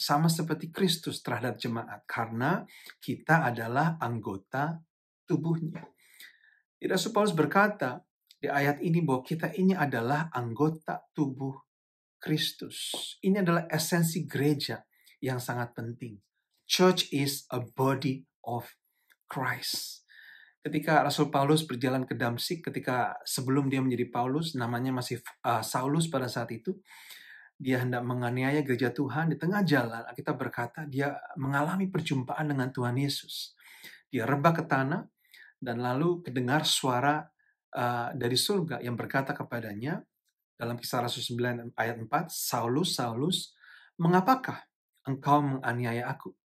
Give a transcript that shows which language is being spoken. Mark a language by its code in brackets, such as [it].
[id] Sama seperti Kristus terhadap jemaat. Karena kita adalah anggota tubuhnya. Rasul Paulus berkata di ayat ini bahwa kita ini adalah anggota tubuh Kristus. Ini adalah esensi gereja yang sangat penting. [en] Church is a body of Christ. [id] Ketika Rasul Paulus berjalan ke Damsik, ketika sebelum dia menjadi Paulus, namanya masih Saulus pada saat itu, dia hendak menganiaya gereja Tuhan. Di tengah jalan, kita berkata dia mengalami perjumpaan dengan Tuhan Yesus. Dia rebah ke tanah, dan lalu kedengar suara dari surga yang berkata kepadanya, dalam Kisah Rasul 9 ayat 4, Saulus, Saulus, mengapakah engkau menganiaya aku?